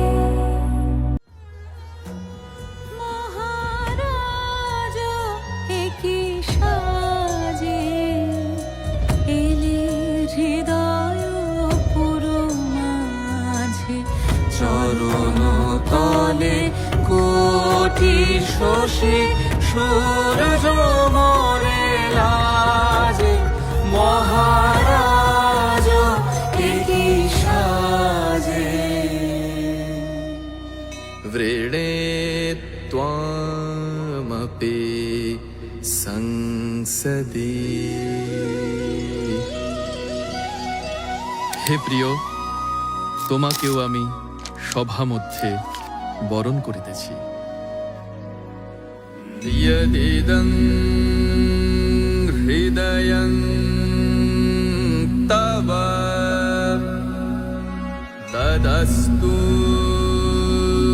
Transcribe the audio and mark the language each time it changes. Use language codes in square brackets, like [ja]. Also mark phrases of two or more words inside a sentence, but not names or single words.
[bn] মহারাজ একই সাজে এলে হৃদয় পুরো মাঝে, চরণ তলে কোটি শশী সূর্য মরে লাজে, মহারাজ একই সাজে। [sa] व्रीणे त्वामपि संसदि। [bn] হে প্রিয়, তোমাকেও আমি সভা মধ্যে বরণ করিতেছি। [sa] यदिदं हृदयं तव तदस्तु